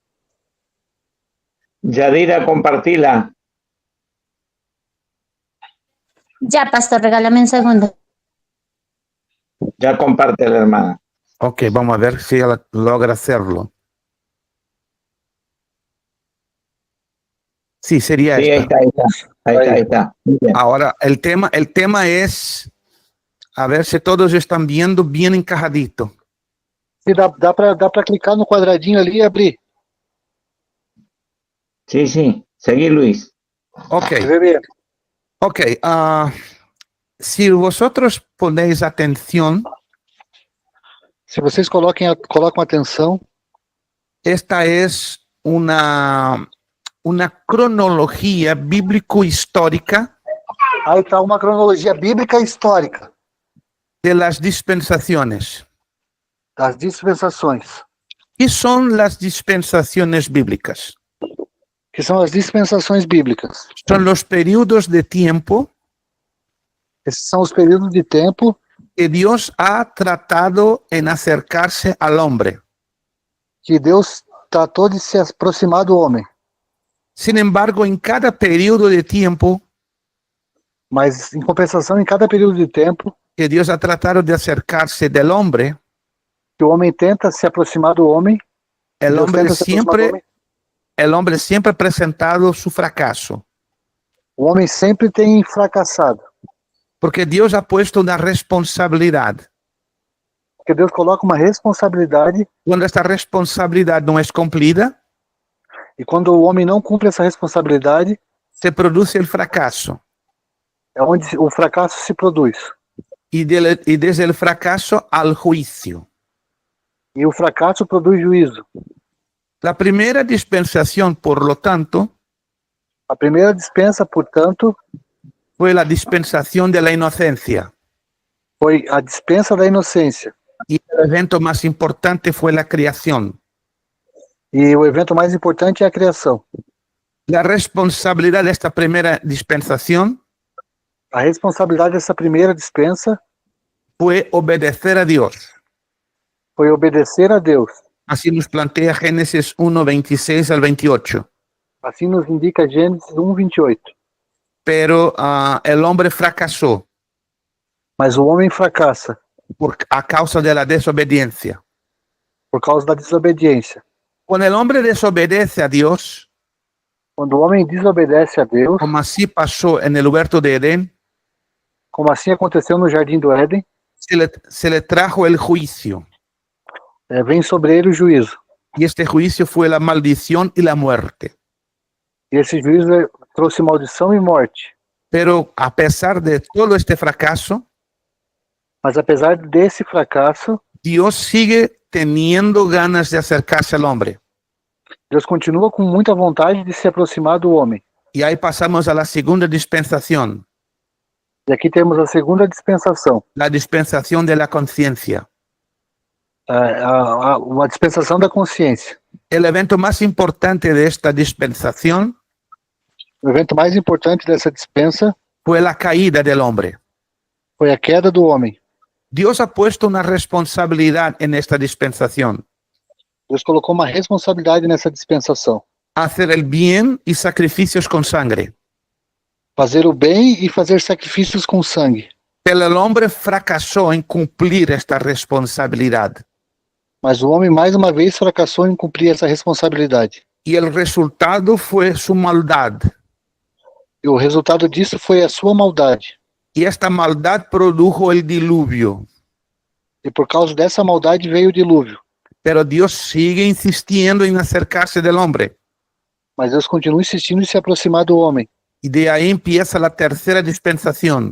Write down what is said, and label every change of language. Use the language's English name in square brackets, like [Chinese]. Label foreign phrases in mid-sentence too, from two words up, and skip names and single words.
[Portuguese] Yadira, compartila. [Spanish] Ya, pastor, regálame un segundo. Ya comparte la hermana. Ok, vamos a ver si ella logra hacerlo. Sí, sería Sí, esta. ahí está. Muy bien. Ahora, el tema es, a ver si todos están viendo bien encajadito. [Portuguese] E dá para clicar no quadradinho ali e abrir. [Spanish] Sí. Seguí, Luis. Ok, [Portuguese] Vê bem. ok. [Spanish] Si vosotros ponéis atención, [Portuguese] Se vocês colocam atenção, [Spanish] esta es una cronología bíblico-histórica [Portuguese] aí está uma cronologia bíblica histórica [Spanish] de las dispensaciones. [Portuguese] das dispensações. [Spanish] ¿Qué son las dispensaciones bíblicas? [Portuguese] Que são as dispensações bíblicas. [Spanish] Son los periodos de tiempo [Portuguese] Esses são os períodos de tempo [Spanish] que Dios ha tratado en acercarse al hombre. [Portuguese] que Deus tratou de se aproximar do homem. [Spanish] Sin embargo, en cada periodo de tiempo [Portuguese] Mas, em compensação, em cada período de tempo [Spanish] que Dios ha tratado de acercarse del hombre, [Portuguese] que o homem tenta se aproximar do homem, [Spanish] el [Portuguese] Deus [Spanish] hombre [Portuguese] tenta se aproximar do homem, [Spanish] siempre ha presentado su fracaso, [Portuguese] o homem sempre tem fracassado. [Spanish] porque Dios ha puesto una responsabilidad. [Portuguese] Porque Deus coloca uma responsabilidade [Spanish] Cuando esta responsabilidad no es cumplida, [Portuguese] e quando o homem não cumpre essa responsabilidade, [Spanish] se produce el fracaso. [Portuguese] é onde o fracasso se produz. [Spanish] Y desde el fracaso al juicio. [Portuguese] E o fracasso produz juízo. [Spanish] La primera dispensación, por lo tanto, [Portuguese] A primeira dispensa, portanto, [Spanish] fue la dispensación de la inocencia. [Portuguese] foi a dispensa da inocência. [Spanish] Y el evento más importante fue la creación. [Portuguese] E o evento mais importante é a criação. [Spanish] La responsabilidad de esta primera dispensación [Portuguese] A responsabilidade dessa primeira dispensa [Spanish] fue obedecer a Dios. [Portuguese] foi obedecer a Deus. [Spanish] Así nos plantea Génesis 1, 26 al 28. [Portuguese] Assim nos indica Gênesis 1:28. [Spanish] Pero el hombre fracasó [Portuguese] Mas o homem fracassa [Spanish] a causa de la desobediencia. [Portuguese] por causa da desobediência. [Spanish] Cuando el hombre desobedece a Dios, [Portuguese] Quando o homem desobedece a Deus, [Spanish] como así pasó en el huerto de Edén, [Portuguese] como assim aconteceu no Jardim do Éden, [Spanish] se le trajo el juicio. [Portuguese] vem sobre ele o juízo. [Spanish] Y este juicio fue la maldición y la muerte. [Portuguese] E esse juízo trouxe maldição e morte. [Spanish] Pero a pesar de todo este fracaso, [Portuguese] Mas apesar desse fracasso, [Spanish] Dios sigue teniendo ganas de acercarse al hombre. [Portuguese] Deus continua com muita vontade de se aproximar do homem. [Spanish] Y ahí pasamos a la segunda dispensación, [Portuguese] E aqui temos a segunda dispensação, [Spanish] la dispensación de la conciencia. [Portuguese] uma dispensação da consciência. [Spanish] El evento más importante de esta dispensación [Portuguese] O evento mais importante dessa dispensa [Spanish] fue la caída del hombre. [Portuguese] foi a queda do homem. [Spanish] Dios ha puesto una responsabilidad en esta dispensación: [Portuguese] Deus colocou uma responsabilidade nessa dispensação. [Spanish] hacer el bien y sacrificios con sangre. [Portuguese] Fazer o bem e fazer sacrifícios com sangue. [Spanish] Pero el hombre fracasó en cumplir esta responsabilidad. [Portuguese] Mas o homem mais uma vez fracassou em cumprir essa responsabilidade. [Spanish] Y el resultado fue su maldad. [Portuguese] E o resultado disso foi a sua maldade. [Spanish] Y esta maldad produjo el diluvio. [Portuguese] E por causa dessa maldade veio o dilúvio. [Spanish] Pero Dios sigue insistiendo en acercarse del hombre. [Portuguese] Mas Deus continua insistindo em se aproximar do homem. [Spanish] Y de ahí empieza la tercera dispensación,